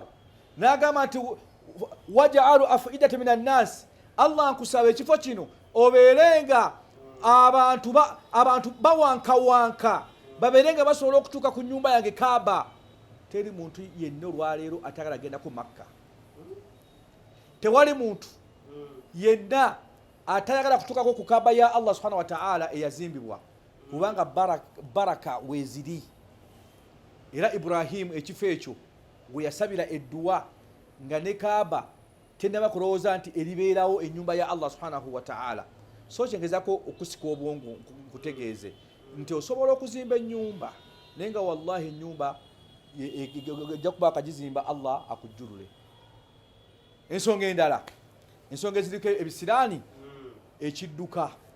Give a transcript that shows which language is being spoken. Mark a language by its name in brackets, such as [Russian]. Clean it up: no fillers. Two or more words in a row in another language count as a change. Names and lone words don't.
[Ganda] N'agamba nti [Arabic] واجعل أفئدة من الناس, [Ganda] Allah nkusaba ekifo kino obeerenga abantu bawankawanka, babeerenga basobola okutuuka ku nnyumba yange Kaaba. Teri muntu yenna olwaleero atagala genda ku Makka. Tewali muntu yenna atayagala kutuukako ku Kaaba ya Allah [Arabic] سبحانه وتعالى [Ganda] eyazimbibwa, kubanga baraka weeziri. Era Ibrahimu ekifo ekyo gwe yasabira edduwa nga ne Kaaba tennaba kulowooza nti eribeerawo ennyumba ya Allah [Arabic] سبحانه وتعالى. [Ganda] So kyengezako okusika obwongo nkutegeeze nti osobola okuzimba ennyumba naye nga wallahi ennyumba ejja kuba akagizimba Allah akujjulule. Ensonga endala, ensonga eziriko ebisiraani, ekidduka.